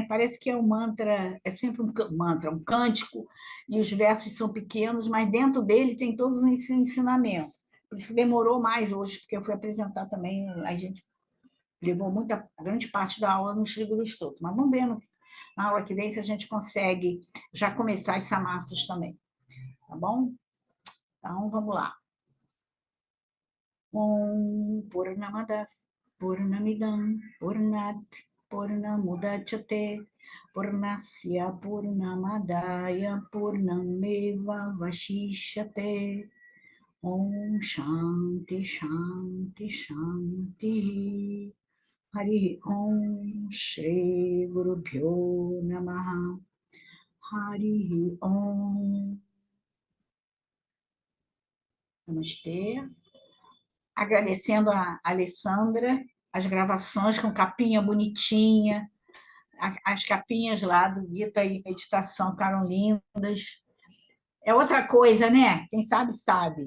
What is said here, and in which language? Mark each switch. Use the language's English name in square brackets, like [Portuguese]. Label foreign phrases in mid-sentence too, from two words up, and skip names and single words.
[Portuguese] Parece que é um mantra, é sempre um mantra, um cântico, e os versos são pequenos, mas dentro dele tem todos os ensinamentos. Por isso que demorou mais hoje, porque eu fui apresentar também, a gente levou grande parte da aula no Shri Stotra. Mas vamos ver na aula que vem se a gente consegue já começar as samassas também. Tá bom? Então, vamos lá. [Sanskrit] ॐ पूर्णमद पूर्णमिदं पूर्णात् पूर्णमुदच्यते पूर्णस्य पूर्णमादाय पूर्णमेव वशिष्यते. ॐ शान्ति शान्ति शान्ति. हरि ॐ श्री गुरु भ्यो नमः. हरि ॐ. [Portuguese] Namastê. Agradecendo a Alessandra, as gravações com capinha bonitinha, as capinhas lá do Gita e Meditação ficaram lindas. É outra coisa, né? Quem sabe, sabe.